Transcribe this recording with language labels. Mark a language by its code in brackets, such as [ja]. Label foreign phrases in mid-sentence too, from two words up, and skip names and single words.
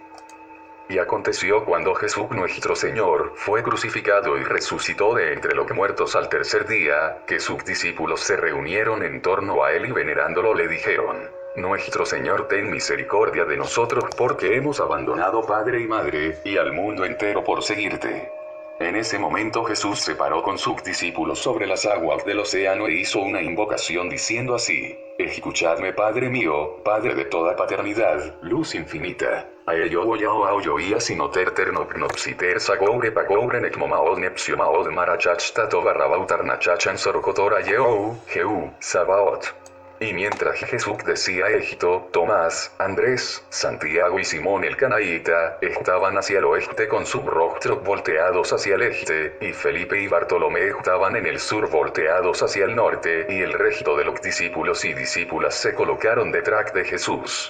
[es] Y aconteció cuando Jesús nuestro Señor fue crucificado y resucitó de entre los muertos al tercer día, que sus discípulos se reunieron en torno a él y venerándolo le dijeron: Nuestro Señor, ten misericordia de nosotros, porque hemos abandonado padre y madre, y al mundo entero por seguirte. En ese momento Jesús se paró con sus discípulos sobre las aguas del océano e hizo una invocación diciendo así: Escuchadme, Padre mío, Padre de toda paternidad, luz infinita. A ello voy a oía sinoter ternopnopsiter sagobre pagobre necmomaod nepsiomaod marachachtato barrabautar nachachan sorcotora yeo, Jehú, Sabaot. Y mientras Jesús decía esto, Tomás, Andrés, Santiago y Simón el Canaíta estaban hacia el oeste con sus rostros volteados hacia el este, y Felipe y Bartolomé estaban en el sur volteados hacia el norte, y el resto de los discípulos y discípulas se colocaron detrás de Jesús.